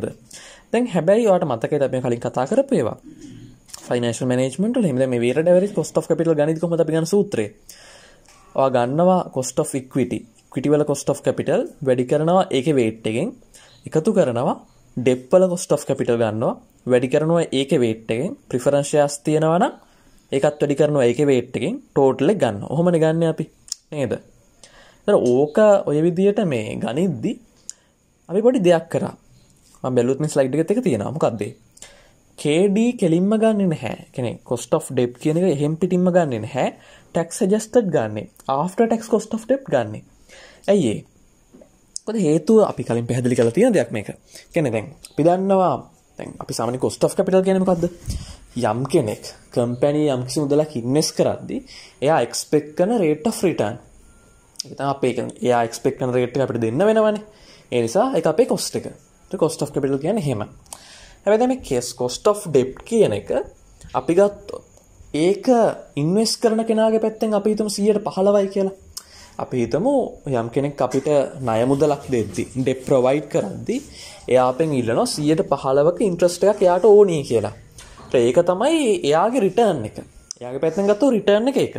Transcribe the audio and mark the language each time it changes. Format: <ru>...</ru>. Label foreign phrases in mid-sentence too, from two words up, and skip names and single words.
<si>දැන් හැබැයි ඔයාලට මතකයිද අපි කලින් කතා කරපු ඒවා?</si> <en>financial management</en> <si>වල එහෙම දැන් මේ</si> <en>weighted average cost of capital</en> <si>ගණිත කොහොමද අපි ගන්න සූත්‍රය? ඔයා ගන්නවා</si> <en>cost of equity.</en> <si>equity වල</si> <en>cost of capital</en> <si>වැඩි කරනවා ඒකේ weight එකෙන්. එකතු කරනවා debt වල</si> <en>cost of capital</en> <si>ගන්නවා වැඩි කරනවා ඒකේ weight එකෙන්.</si> <en>preference shares</en> <si>තියෙනවා නම් ඒකත් වැඩි කරනවා ඒකේ weight එකෙන් total එක ගන්නවා. ඔහොමනේ ගන්න අපි. නේද? ඒතර ඕක ඔය විදියට මේ ගණිද්දි අපි පොඩි දෙයක් කරා. මම බැලුවොත් මේ slide එකත් එක තියෙනවා. මොකක්ද ඒ? KD කෙලින්ම ගන්නෙ නැහැ. කියන්නේ</si> <en>cost of debt</en> <si>කියන එක එහෙම් පිටින්ම ගන්නෙ නැහැ.</si> <en>tax adjusted</en> <si>ගන්නෙ.</si> <en>after tax cost of debt</en> <si>ගන්නෙ. ඇයි ඒ? මොකද හේතුව අපි කලින් පැහැදිලි කරලා තියෙන දෙයක් මේක. කියන්නේ දැන් අපි දන්නවා දැන් අපි සාමාන්‍ය</si> <en>cost of capital</en> <si>කියන්නේ මොකද්ද? යම් කෙනෙක් company යම් කිසි මුදලක් invest කරද්දී එයා expect කරන</si> <en>rate of return.</en> <si>ඒක තමයි අපේ එයා expect කරන rate එක අපිට දෙන්න වෙනවනේ. ඒ නිසා ඒක අපේ cost එක. ඒක</si> <en>cost of capital</en> <si>කියන්නේ එහෙම. හැබැයි දැන් මේ</si> <en>cost of debt</en> <si>කියන එක අපි ගත්තොත් ඒක invest කරන කෙනාගේ පැත්තෙන් අපි හිතමු 115යි කියලා. අපි හිතමු යම් කෙනෙක් අපිට ණය මුදලක් දෙද්දි</si> <en>debt provide</en> <si>කරද්දී එයා අපෙන් ඉල්ලනවා 115ක interest එකක් එයාට ඕනේ කියලා. ඒක තමයි එයාගේ return එක. එයාගේ පැත්තෙන් ගත්තොත් return එක ඒක.</si>